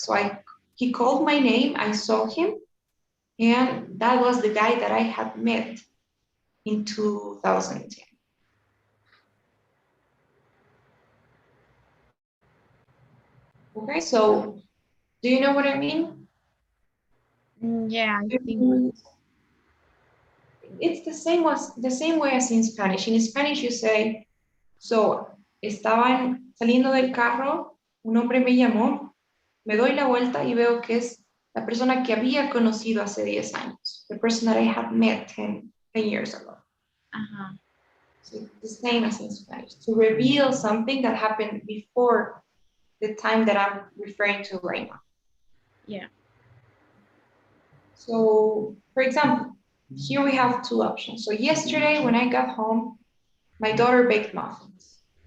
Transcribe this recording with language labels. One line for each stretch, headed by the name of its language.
English: So he called my name, I saw him, and that was the guy that I had met in 2010. Okay, so do you know what I mean? Yeah, I think. It's the same way as in Spanish. In Spanish you say, so
Spanish: estaban saliendo del carro, un hombre me llamó, me doy la vuelta y veo que es la persona que había conocido hace 10 años,
English: the person that I had met 10 years ago. Uh-huh. So it's the same as in Spanish, to reveal something that happened before the time that I'm referring to right now. Yeah. So, for example, here we have two options. So yesterday when I got home, my daughter baked muffins.